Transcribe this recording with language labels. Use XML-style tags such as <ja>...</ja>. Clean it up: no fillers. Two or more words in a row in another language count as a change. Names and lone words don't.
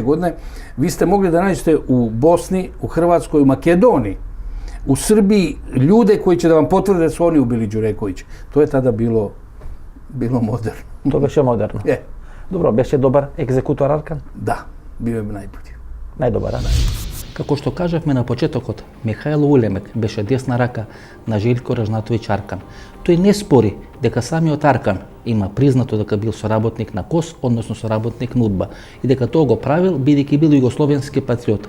<sr>godine, vi ste mogli da nađete u Bosni, u Hrvatskoj, u Makedoniji, u Srbiji ljude koji će da vam potvrde da su oni ubili Đurekovića. To je tada bilo moderno.</sr> <mk>To беше moderno?</mk> <sr>Je.</sr> <mk>Dobro, беше dobar egzekutor Arkan?</mk> <sr>Da, bio je najbolji.</sr> <mk>Najdobar, da. Како што кажавме на почетокот, Михаил Улемек беше десна рака на Željko Raznatović Arkan. Тој не спори дека самиот Аркан има признато дека бил соработник на КОС, односно соработник на УДБА, и дека тоа го правил бидејќи бил југословенски патриот.</mk>